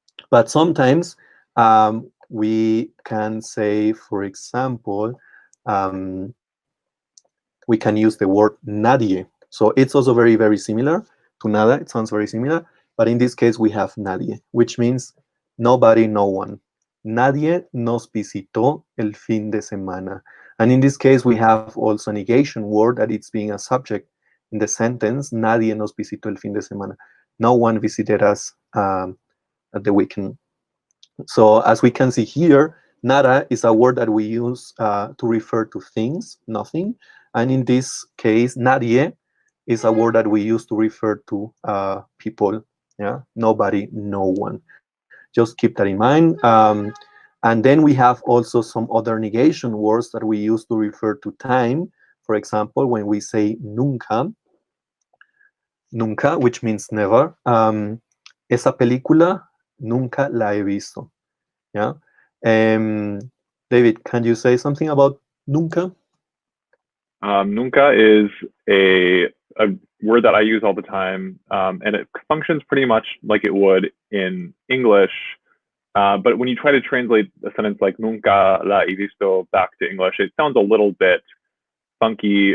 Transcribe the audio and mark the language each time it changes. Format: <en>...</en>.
<en>But sometimes we can say, for example, we can use the word nadie. So it's also very, very similar to nada. It sounds very similar. But in this case, we have nadie, which means nobody, no one.</en> <es>Nadie nos visitó el fin de semana.</es> <en>And in this case, we have also a negation word that it's being a subject in the sentence.</en> <es>Nadie nos visitó el fin de semana.</es> <en>No one visited us at the weekend. So as we can see here, nada is a word that we use to refer to things, nothing. And in this case, nadie is a word that we use to refer to people, yeah, nobody, no one. Just keep that in mind. And then we have also some other negation words that we use to refer to time. For example, when we say nunca, nunca, which means never.</en> <es>Esa película nunca la he visto.</es> <en>Yeah. David, can you say something about nunca? Nunca is a word that I use all the time, and it functions pretty much like it would in English. But when you try to translate a sentence like</en> <es>nunca la he visto</es> <en>back to English, it sounds a little bit funky.</en>